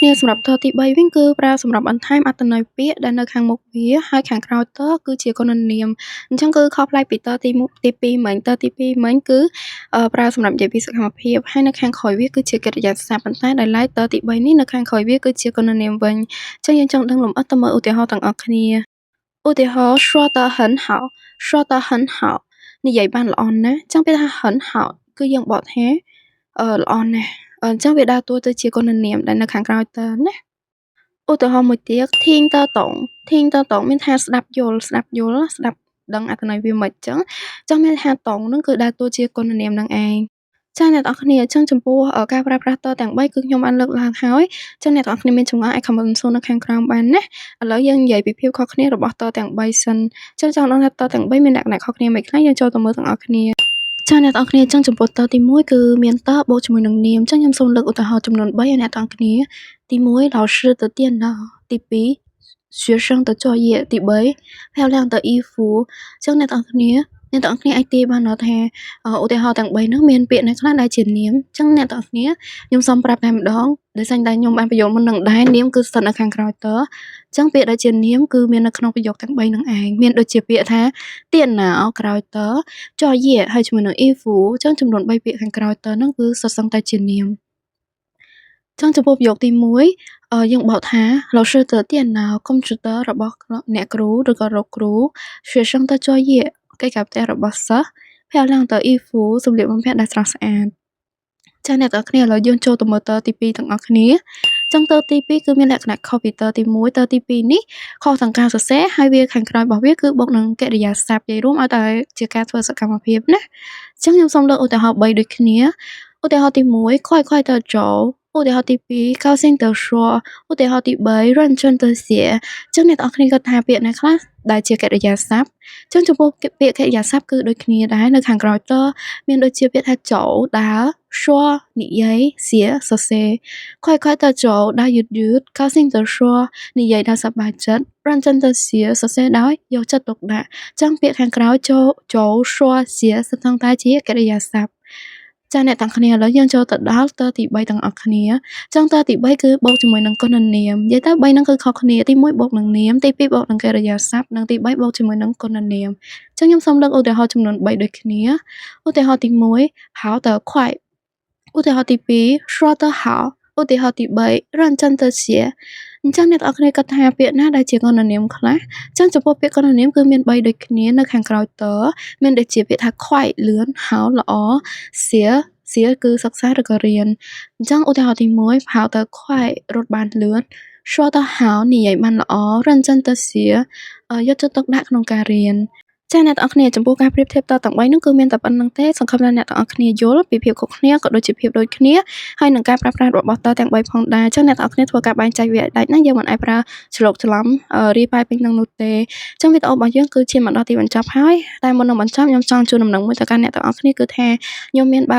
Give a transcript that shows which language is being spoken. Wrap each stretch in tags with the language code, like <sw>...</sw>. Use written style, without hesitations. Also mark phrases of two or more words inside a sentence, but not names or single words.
<km>គ្នាសម្រាប់តទី3វិញគឺប្រើសម្រាប់បន្ថែមអត្ថន័យពាក្យដែលនៅខាងមុខវាហើយខាងក្រោយតគឺជាគុណនាមអញ្ចឹងគឺខុសប្លែកពីតទី2មិញតទី2មិញគឺប្រើសម្រាប់និយាយពីសកម្មភាពហើយនៅខាងក្រោយវាគឺជាកិរិយាសព្ទប៉ុន្តែដោយឡែកតទី3នេះនៅខាងក្រោយវាគឺជាគុណនាមវិញអញ្ចឹងយើងចង់ដឹងលម្អិតទៅមើលឧទាហរណ៍ទាំងអស់គ្នាឧទាហរណ៍</km> <zh>说得很好说得很</zh> <km>好និយាយបានល្អណាស់អញ្ចឹងពេលថា</km> <zh>很好</zh> <km>គឺយើងបកថាល្អណាស់អញ្ចឹងវាដើរតួទៅជាគុណនាមដែលនៅខាងក្រោយតណាឧទាហរណ៍មួយទៀត</km> <zh>听得懂听得懂</zh> <km>មានថាស្ដាប់យល់ស្ដាប់ដឹងអត្ថន័យវាមិនអញ្ចឹងមានថាតងហ្នឹងគឺដើរតួជាគុណនាម នឹងឯងចាអ្នកទាំងអស់គ្នាអញ្ចឹងចំពោះការប្រើប្រាស់តទាំង3គឺខ្ញុំបានលើកឡើងហើយអញ្ចឹងអ្នកទាំងអស់គ្នាមានចម្ងល់អាច comment សួរនៅខាងក្រោមបានណាឥឡូវយើងនិយាយពីភាពខុសគ្នារបស់តទាំង3សិនអញ្ចឹងចង់ដឹងថាត ទាំង3មានលក្ខណៈខុសគ្នាមិនខ្លះយើងចូលទៅមើលទាំងអស់គ្នាចាអ្នកទាំងអស់គ្នាអញ្ចឹងចំពោះតទី1គឺមានតបូកជាមួយនឹងនាមអញ្ចឹងខ្ញុំសូមលើកឧទាហរណ៍ចំនួន3ឲ្យអ្នកទាំងអស់គ្នា ទី1</km> <zh>老师的电脑</zh> <km>ទី2</km> <zh>学生的作业</zh> <km>ទី3</km> <zh>漂亮的衣服</zh> <km>អញ្ចឹងអ្នកទាំងអស់គ្នាអាចទាយបាន ថាឧទាហរណ៍ទាំង3ហ្នឹងមានពាក្យណាខ្លះដែលជានាមអញ្ចឹងអ្នកទាំងអស់គ្នាខ្ញុំសូមប្រាប់តែម្ដងដោយសារតែខ្ញុំបានបញ្យល់មុននឹងដែរនាមគឺស្ថិតនៅខាងក្រោយតអញ្ចឹងពាក្យដែលជានាមគឺមាននៅក្នុងប្រយោគទាំង3ហ្នឹងឯងមានដូចជាពាក្យថាទៀនណាក្រោយតចយយហើយជាមួយនឹងអ៊ីហ្វូអញ្ចឹងចំនួន3ពាក្យខាងក្រោយតហ្នឹងគឺសុទ្ធសឹងតែជានាមចឹងចំពោះប្រយោគទី 1យើងបកថា</km> <zh>老师的电脑</zh> <km>កុំព្យូទ័ររបស់អ្នកគ្រូឬក៏រកគ្រូ</km> <zh>学生的作业</zh> <km>កិច្ចការផ្ទះរបស់សិស្ស</km> <zh>漂亮的衣服</zh> <km>សម្លៀកបំពាក់ដែលស្រស់ស្អាតចាអ្នកទាំងអស់គ្នាឥឡូវយើងចូលទៅមើលតទី2ទាំងអស់គ្នាចឹងតទី2គឺមានលក្ខណៈខុសពីតទី1តទី2នេះខុសទាំងការសរសេរហើយវាខាងក្រោយរបស់វាគឺបុក នឹងកិរិយាសព្ទនិយាយរួមឲ្យតែជាការធ្វើសកម្មភាពណាចឹងខ្ញុំសូមលើកឧទាហរណ៍3ដូចគ្នាឧទាហរណ៍ទី1</km> <zh>快的走</zh> <km>ឧទាហរណ៍ទី 2</km> <zh>高兴的说</zh> <km>ឧទាហរណ៍ទី3</km> <zh>认真的写</zh> <km>ចឹងអ្នកទាំងអស់គ្នាគាត់ថាពាក្យណាខ្លះដែលជាកិរិយាសព្ទចឹង ចំពោះពាក្យកិរិយាសព្ទគឺដូចគ្នាដែរនៅខាងក្រោយតមានដូចជាពាក្យថាចូលដើរ说និយាយ写សរសេរ</km> <zh>快的走</zh> <km>ដើរយឺត</km> <zh>高兴的说</zh> <km>និយាយដោយសប្បាយចិត្ត认</km> <zh>真的写</zh> <km>សរសេរដោយយកចិត្តទុកដាក់ចឹងពាក្យខាងក្រោយចូល</km> <zh>说写</zh> <km>ស្ថិតតែជាកិរិយាសព្ទចាអ្នកទាំងគ្នាឥឡូវយើងចូលទៅដល់តទី 3ទាំងអស់គ្នាចឹងតទី3គឺបូកជាមួយនឹងគុណនាមនិយាយទៅ3ហ្នឹងគឺខុសគ្នាទី1បូកនឹងនាមទី2បូកនឹងកិរិយាសព្ទនិងទី3បូកជាមួយនឹងគុណនាមចឹងខ្ញុំសូមលើកឧទាហរណ៍ចំនួន3ដូចគ្នាឧទាហរណ៍ទី 1</km> <zh>跑得快</zh> <km>ឧទាហរណ៍ទី 2</km> <zh>说得好</zh> <km>ឧទាហរណ៍ទី 3</km> <zh>认真的写</zh> <km>អញ្ចឹងអ្នកទាំងអស់គ្នាគាត់ថាពាក្យណាដែលជាគុណនាមខ្លះចឹងចំពោះពាក្យគុណនាមគឺមាន3ដូចគ្នានៅខាងក្រោយតមានដូចជាពាក្យថាខ្វាយលឿនហៅល្អ សៀគឺសិក្សាឬក៏រៀនអញ្ចឹងឧទាហរណ៍ទី1</km> <zh>跑得快</zh> <km>រត់បានលឿន</km> <zh>说得好</zh> <km>និយាយបានល្អ</km> <zh>认真地写</zh> <km>យកចិត្តទុកដាក់ក្នុងការរៀនចាអ្នកទាំងអស់គ្នាចំពោះការប្រៀបធៀបតទាំង3នោះគឺមានតែប៉ុណ្្នឹងទេសង្ឃឹមថាអ្នកទាំងអស់គ្នាយល់ពីភាពខុសគ្នាក៏ដូចជាភាពដូចគ្នាហើយនឹងការប្រើប្រាស់របស់តទាំង3ផងដែរចឹង អ្នកទាំងអស់គ្នាធ្វើការបែងចែកវាឲ្យដាច់ណាយើងមិនអាចប្រើច្រឡូកច្រឡំរីប៉ាយពេញនឹងនោះទេចឹងវីដេអូរបស់យើងគឺជាមកដល់ទីបញ្ចប់ហើយតែមុននឹងបញ្ចប់ខ្ញុំចង់ជូនដំណឹងមួយទៅកាន់អ្នកទាំងអស់គ្នាគឺថាខ្ញុំមានបើក</km>